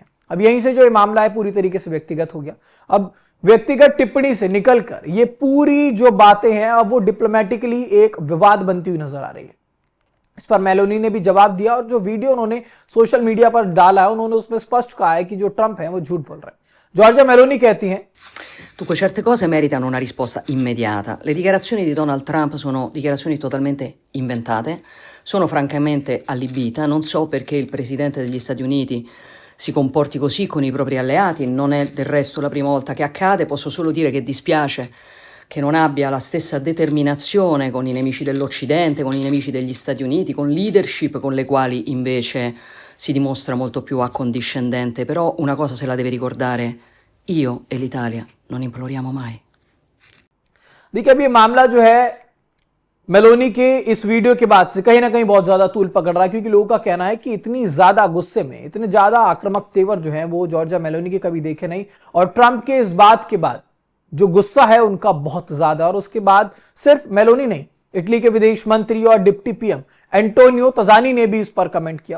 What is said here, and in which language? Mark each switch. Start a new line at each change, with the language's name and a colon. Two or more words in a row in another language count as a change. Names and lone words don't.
Hindi: अब यहीं से जो ये मामला है पूरी तरीके से व्यक्तिगत हो गया। अब व्यक्तिगत टिप्पणी से निकलकर ये पूरी जो बातें हैं अब वो डिप्लोमेटिकली एक विवाद बनती हुई नजर आ रही है। इस पर मेलोनी ने भी जवाब दिया और जो वीडियो उन्होंने
English: social media
Hindi: पर डाला है उन्होंने उसमें स्पष्ट कहा है कि जो ट्रंप है वो झूठ बोल रहे हैं। जॉर्जिया मेलोनी कहती हैं,
Italian: Dunque, certe cose meritano una risposta immediata. Le dichiarazioni di Donald Trump sono dichiarazioni totalmente inventate. Sono francamente allibita. Non so perché il presidente degli Stati Uniti si comporti così con i propri alleati. Non è del resto la prima volta che accade. Posso solo dire che dispiace che non abbia la stessa determinazione con i nemici dell'Occidente, con i nemici degli Stati Uniti, con leadership con le quali invece si dimostra molto più accondiscendente. Però una cosa se la deve ricordare: io e l'Italia non imploriamo mai।
Hindi: देखिए, अब ये मामला जो है मेलोनी के इस वीडियो के बाद से कहीं ना कहीं बहुत ज्यादा तूल पकड़ रहा है, क्योंकि लोगों का कहना है कि इतनी ज्यादा गुस्से में, इतने ज्यादा आक्रामक तेवर जो है वो जॉर्जिया मेलोनी के कभी देखे नहीं। और ट्रंप के इस बात के बाद जो गुस्सा है उनका बहुत ज्यादा, और उसके बाद सिर्फ मेलोनी नहीं इटली के विदेश मंत्री और
English: deputy PM
Hindi: एंटोनियो तजानी ने भी इस पर कमेंट किया।